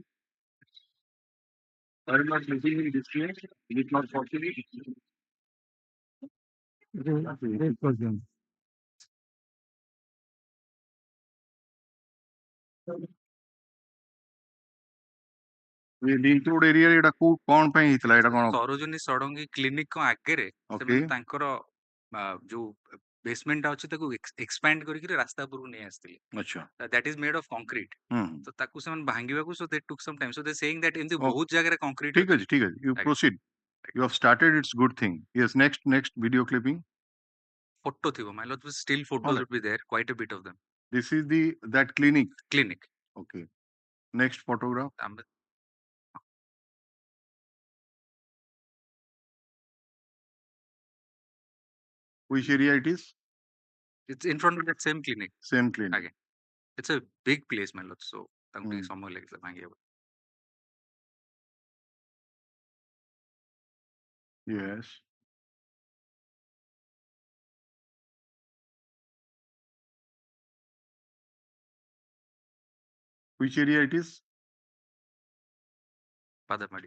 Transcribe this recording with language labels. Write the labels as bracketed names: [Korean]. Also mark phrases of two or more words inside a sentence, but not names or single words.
[English] Are you not living in this place? Is it not possible? Link Road area [Odia] ଏଟା କୋଉ କଣ ପାଇଁ ହେଇଥିଲା ଏଟା କଣ? ସରୋଜିନୀ ଷଡ଼ଙ୍ଗୀ କ୍ଲିନିକ ଆଗରେ ସେମାନେ ତାଙ୍କର ଯୋଉ ବେସମେଣ୍ଟ ଅଛି ତାକୁ ଏକ୍ସପାଣ୍ଡ କରିକି ରାସ୍ତା ଉପରକୁ ନେଇ ଆସିଥିଲେ. ଆଚ୍ଛା. [English] That is made of concrete. [Odia] So ତାକୁ ସେମାନେ ଭାଙ୍ଗିବାକୁ, [English] so they took some time. So they saying that [Odia] ଏମିତି ବହୁତ ଜାଗାରେ [English] concrete [Odia] ଠିକ ଅଛି. [English] You proceed. You have started, it's good thing. Yes, next video clipping. Photo ଥିବ, my lord, still photos would be there, quite a bit of them. This is that clinic. Clinic. Okay. Next photograph. Which area it is? It's in front of that same clinic. Same clinic. Again. It's a big place, my lord. So [Odia] ତାଙ୍କୁ ଟିକେ ସମୟ ଲାଗିଥିଲା ଭାଙ୍ଗିବାକୁ. [English] Yes. Which area it is? Badambadi.